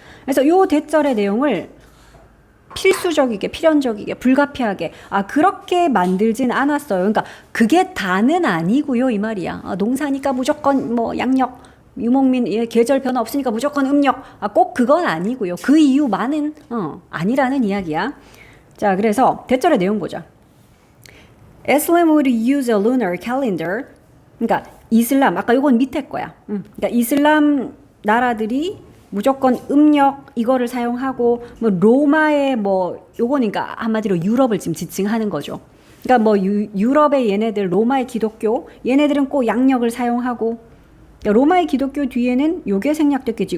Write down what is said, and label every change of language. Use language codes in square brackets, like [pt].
[ko] 그래서 요 대절의 내용을 필수적이게, 필연적이게, 불가피하게 그렇게 만들진 않았어요. 그러니까 그게 다는 아니고요 이 말이야. 농사니까 무조건 뭐 양력, 유목민 계절 변화 없으니까 무조건 음력. 꼭 그건 아니고요. 그 이유만은 아니라는 이야기야. 자, 그래서 대절의 내용 보자. [en] Islam would use a lunar calendar. [ko] 그러니까 이슬람, 아까 이건 밑에 거야. 그러니까 이슬람 나라들이 무조건 음력 이거를 사용하고 뭐 로마의 뭐 요거니까 한마디로 유럽을 지금 지칭하는 거죠. 그러니까 뭐 유럽의 얘네들 로마의 기독교 얘네들은 꼭 양력을 사용하고 로마의 기독교 뒤에는 요게 생략됐겠지.